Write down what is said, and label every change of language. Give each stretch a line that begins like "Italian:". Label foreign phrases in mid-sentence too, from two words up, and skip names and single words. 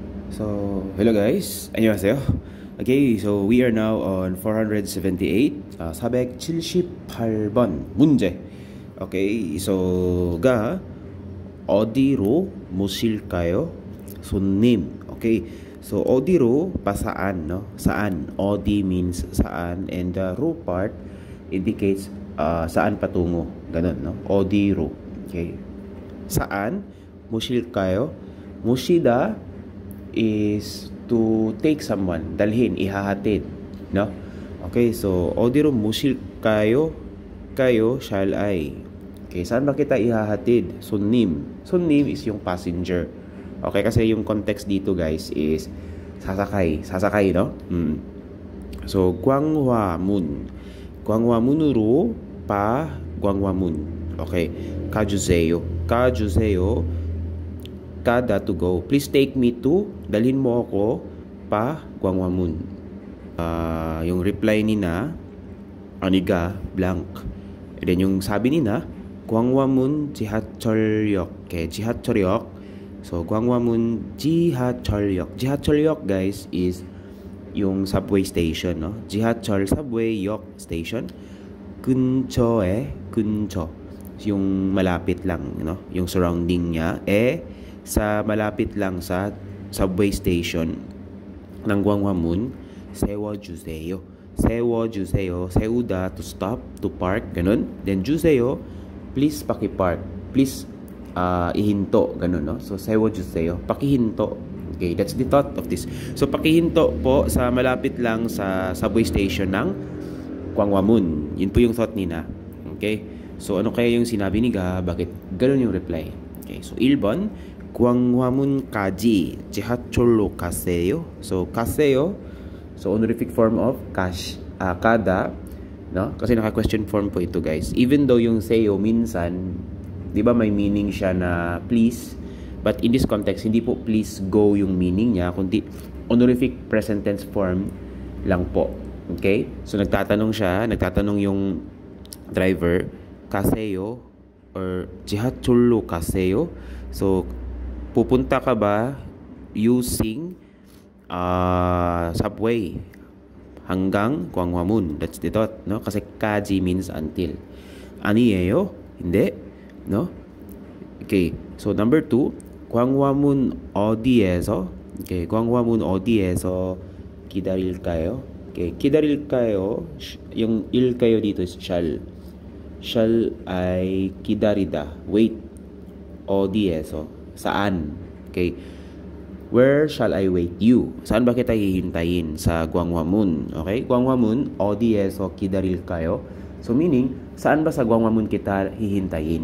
English: So, hello guys. 안녕하세요. Okay, so we are now on 478.
Korean: 478번 문제.
English: Okay, so
Korean: 어디로 모실까요?
Filipino: 손님.
English: Okay. So
Filipino: 어디로 pa saan, no? Saan.
English: Odi means saan and the ro part indicates
Filipino: saan patungo. Ganun, no? 어디로. Okay. Saan mo실까요?
English: Moshida is to take someone,
Filipino: dalhin, ihahatid, no?
English: Okay, so
Korean: 어디로 mo실까요?
English: Kayo shall I.
Filipino: Okay, saan ba kita ihahatid?
Korean: Sonnim.
Filipino: Sonnim is yung passenger. Okay, kasi yung context dito guys is sasakay, no? So Gwanghwamun.
Korean: Gwanghwamun으로 pa Gwanghwamun. Okay, 가주세요.
English: Kada to go. Please take me to,
Filipino: dalhin mo ako pa Gwanghwamun. Yung reply ni na Aniga blank. And then yung sabi ni na Gwanghwamun 지하철역.
Korean: Okay, 지하철역. So Gwanghwamun 지하철역.
Filipino: 지하철역 guys is yung
English: subway station,
Filipino: no?
Korean: 지하철 subway 역 station. 근처.
Filipino: Yung malapit lang, no? Yung surrounding niya sa malapit lang sa
English: subway station
Filipino: ng Gwanghwamun, 세워주세요.
English: 세우다 to stop, to park,
Filipino: ganun. Then 주세요, please pakipark. Please ihinto, ganun, no?
Korean: So 세워주세요,
Filipino: pakihinto.
English: Okay, that's the thought of this.
Filipino: So pakihinto po sa malapit lang sa
English: subway station
Filipino: ng Gwanghwamun. Yun po yung thought nina.
English: Okay?
Filipino: So ano kaya yung sinabi ni Ga? Bakit ganun yung reply?
English: Okay, so
Korean: 1번 광화문까지 지하철로 가세요. So 가세요,
English: so honorific form of kada, no?
Filipino: Kasi naka-
English: question form
Filipino: po ito guys.
English: Even though
Filipino: yung seyo minsan, di ba may meaning siya na please, but in this context hindi po
English: please go
Filipino: yung meaning niya, kundi
English: honorific present tense form
Filipino: lang po. Okay? So nagtatanong yung driver,
Korean: 가세요 or 지하철로 가세요.
Filipino: So pupunta ka ba using subway hanggang Gwanghwamun?
English: That's the thought,
Filipino: no?
English: Kasi kaji means until.
Korean: 아니에요?
Filipino: Hindi, no?
English: Okay, so number 2,
Korean: Gwanghwamun 어디에서? Okay, Gwanghwamun 어디에서 기다릴까요? Okay, 기다릴까요?
Filipino: Yung ilkayo dito is shall.
English: Shall I 기다리다? Wait.
Korean: 어디에서? Saan? Okay.
English: Where shall I wait you?
Filipino: Saan ba kita hihintayin?
Korean: Sa Gwanghwamun. Okay? Gwanghwamun, 어디에서 기다릴까요?
Filipino: So meaning, saan ba sa Gwanghwamun kita hihintayin?